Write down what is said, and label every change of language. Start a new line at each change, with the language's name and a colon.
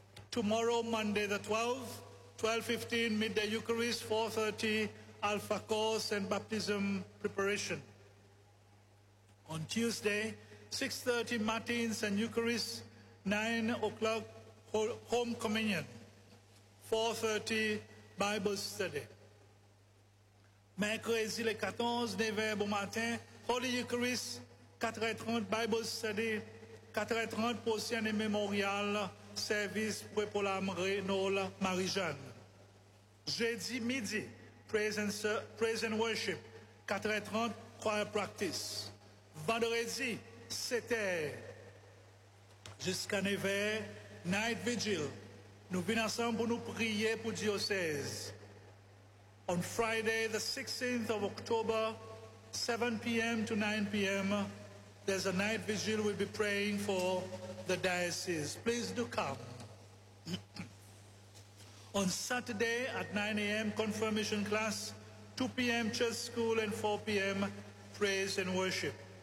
English: Tomorrow, Monday the 12th, 12:15, midday Eucharist, 4:30, Alpha Course and Baptism Preparation. On Tuesday, 6:30, Matins and Eucharist, 9 o'clock, Home Communion, 4:30, Bible Study.
French: Mercredi, le 14, 9h bon matin,
English: Holy Eucharist,
French: 4h30,
English: Bible Study,
French: 4h30 pour aussi un mémorial, service pour la Renaud Marie-Jeanne. Jeudi midi,
English: praise and worship, 4h30, choir practice.
French: Vendredi, 7h jusqu'à 9h,
English: night vigil.
French: Nous venons ensemble pour nous prier pour diocèse.
English: On Friday, the 16th of October, 7 p.m. to 9 p.m., there's a night vigil we'll be praying for the diocese. Please do come. On Saturday at 9 a.m., confirmation class, 2 p.m., church school, and 4 p.m., praise and worship.